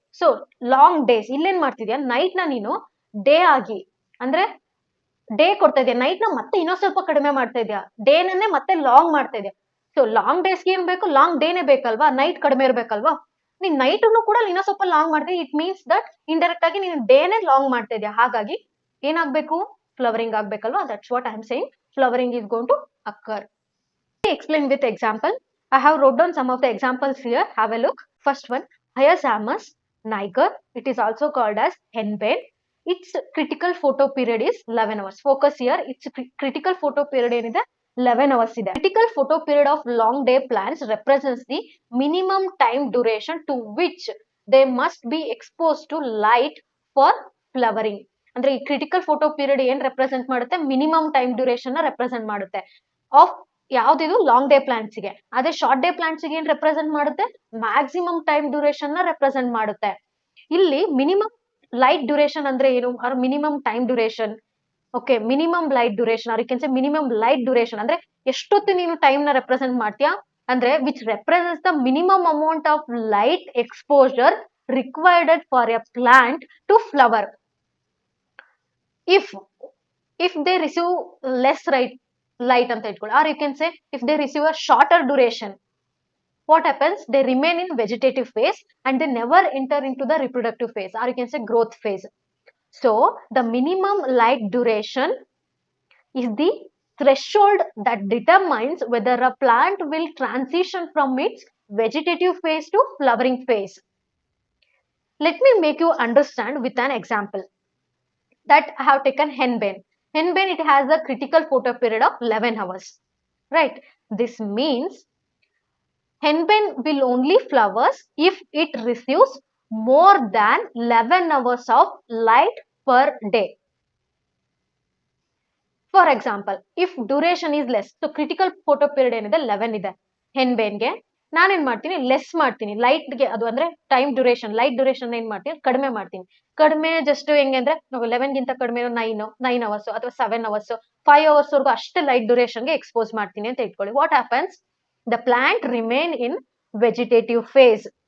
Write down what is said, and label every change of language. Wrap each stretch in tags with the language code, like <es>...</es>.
<kn>So long days, ಇಲ್ಲೇನ್ ಮಾಡ್ತಿದ್ಯಾ, night ನ ನೀನು ಡೇ ಆಗಿ, ಅಂದ್ರೆ ಡೇ ಕೊಡ್ತಾ ಇದೆಯಾ, ನೈಟ್ ನ ಮತ್ತೆ ಇನ್ನೊಂದ್ ಸ್ವಲ್ಪ ಕಡಿಮೆ ಮಾಡ್ತಾ ಇದೆಯಾ, ಡೇನೇ ಮತ್ತೆ ಲಾಂಗ್ ಮಾಡ್ತಾ ಇದೆಯಾ. ಸೊ ಲಾಂಗ್ ಡೇಸ್ಗೆ ಏನ್ ಬೇಕು, ಲಾಂಗ್ ಡೇನೇ ಬೇಕಲ್ವಾ, ನೈಟ್ ಕಡಿಮೆ ಇರ್ಬೇಕಲ್ವಾ. ನೀನ್ ನೈಟ್ ಕೂಡ ಇನ್ನೊಂದ್ ಸ್ವಲ್ಪ ಲಾಂಗ್ ಮಾಡ್ತೀವಿ,</kn> <en>it means that</en> <kn>ಇಂಡೈರೆಕ್ಟ್ ಆಗಿ ನೀನು ಡೇನೇ ಲಾಂಗ್ ಮಾಡ್ತಾ ಇದೆಯಾ. ಹಾಗಾಗಿ ಏನಾಗ್ಬೇಕು, flowering ಆಗ್ಬೇಕಲ್ವಾ.</kn> <en>That's what I am saying, flowering is going to occur. Explain with example. I have wrote down some of the examples here. Have a look. First one, Hyasamus niger. It is also called as henbane. Its critical photo period is 11 hours. Focus here. Its critical photo period is 11 hours. Critical photo period of long day plants represents the minimum time duration to which they must be exposed to light for flowering.</en> <kn>ಅಂದ್ರೆ ಈ critical photo period ಏನ್ represent ಮಾಡುತ್ತೆ, minimum time duration ನ represent ಮಾಡುತ್ತೆ of ಯಾವ್ದಿದು long day plants ಗೆ. ಅದೇ short day plants ಗೆ ಏನ್ ರೆಪ್ರೆಸೆಂಟ್ ಮಾಡುತ್ತೆ, ಮ್ಯಾಕ್ಸಿಮಮ್ ಟೈಮ್ ಡ್ಯೂರೇಷನ್ ನ ರೆಪ್ರೆಸೆಂಟ್ ಮಾಡುತ್ತೆ. ಇಲ್ಲಿ ಮಿನಿಮಮ್ ಲೈಟ್ ಡ್ಯೂರೇಷನ್ ಅಂದ್ರೆ ಏನು, R minimum time duration.</kn> <en>okay, minimum light duration or you can say minimum light duration</en> <kn>ಅಂದ್ರೆ ಎಷ್ಟೊತ್ತು ನೀನು ಟೈಮ್ ನ ರೆಪ್ರೆಸೆಂಟ್ ಮಾಡ್ತೀಯಾ ಅಂದ್ರೆ</kn> <en>Which represents the minimum amount of light exposure required for a plant to flower. if they receive less light anta itಕೊಳ್ಳಿ, or you can say if they receive a shorter duration, what happens, they remain in vegetative phase and they never enter into the reproductive phase, or you can say growth phase. So the minimum light duration is the threshold that determines whether a plant will transition from its vegetative phase to flowering phase. Let me make you understand with an example that I have taken henbane. Henbane, it has a critical photo period of 11 hours, right? This means henbane will only flowers if it receives more than 11 hours of light per day. For example, if duration is less, so critical photo period</en> <kn>ಏನಿದೆ 11 ಇದೆ</kn> <en>henbane ಗೆ,</en> <kn>ನಾನೇನ್ ಮಾಡ್ತೀನಿ, less ಮಾಡ್ತೀನಿ light ಗೆ. ಅದು ಅಂದ್ರೆ time duration, light duration ಏನ್ ಮಾಡ್ತೀನಿ, ಕಡಿಮೆ ಮಾಡ್ತೀನಿ. ಕಡಿಮೆ ಜಸ್ಟ್ ಹೆಂಗೆ ಅಂದ್ರೆ 11 ಗಿಂತ ಕಡಿಮೆ 9 ಅವರ್ಸ್ ಅಥವಾ 7 ಅವರ್ಸ್ 5 ಅವರ್ಸ್ ವರೆಗೂ ಅಷ್ಟೇ ಲೈಟ್ ಡ್ಯೂರೇಷನ್ ಗೆ ಎಕ್ಸ್ಪೋಸ್ ಮಾಡ್ತೀನಿ ಅಂತ ಇಟ್ಕೊಳ್ಳಿ.</kn> <en>What happens, the plant remain in vegetative phase.</en>